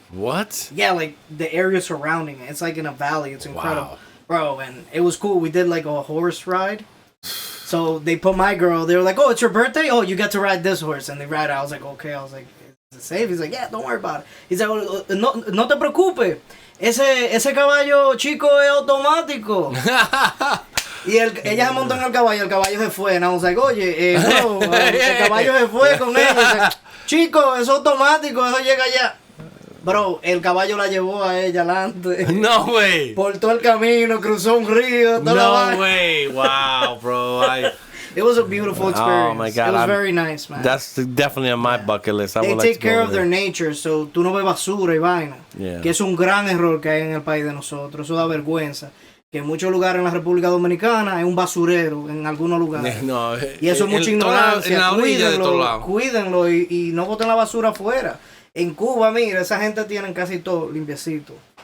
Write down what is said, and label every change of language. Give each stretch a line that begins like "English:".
English: what? yeah, like the area surrounding it. It's like in a valley. It's incredible, Wow. bro. And it was cool. We did like a horse ride. So they put my girl. They were like, "Oh, it's your birthday. Oh, you get to ride this horse." And they ride it. I was like, "Okay." I was like, "Is it safe?" He's like, "Yeah, don't worry about it." He's like, "Oh,
Spanish: no te preocupes. Ese caballo chico es automático." Y ella se montó en el caballo se fue.
English: And I was like,
Spanish: "Oye, bro, el caballo se fue con ella." Chico, es automático, eso llega allá. Bro, el caballo la llevó a ella adelante.
English: No way.
Spanish: Por todo el camino, cruzó un río.
English: No way. Wow, bro. It was a beautiful experience. Oh my God. It was very nice, man. That's definitely on my bucket list. I They would take like to care go of their nature, so
Spanish: tú no ves basura y vaina.
English: Yeah.
Spanish: Que es un gran error que hay en el país de nosotros. Eso da vergüenza. Que en muchos lugares en la República Dominicana hay un basurero en algunos lugares. No, y eso es mucha ignorancia. En la orilla de todos lados. Cuídenlo y no boten la basura afuera. En Cuba, mira, esa gente tiene casi todo limpiecito.